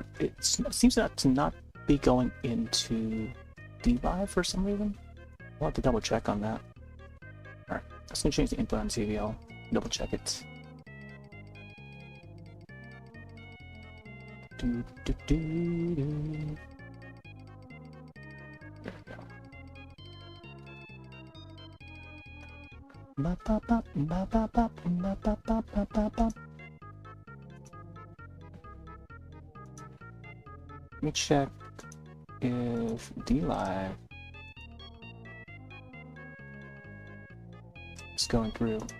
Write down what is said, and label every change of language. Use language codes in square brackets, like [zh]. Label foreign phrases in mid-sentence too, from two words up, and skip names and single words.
[en] It seems to not be going into DLive for some reason. I'll have to double check on that. Alright, let's gonna change the input on TV. I'll double check it. Do, do, do, do. There we go. Ba, ba, ba, ba, ba, ba, ba, ba, ba, ba, ba, ba. Let me check if DLive is going through.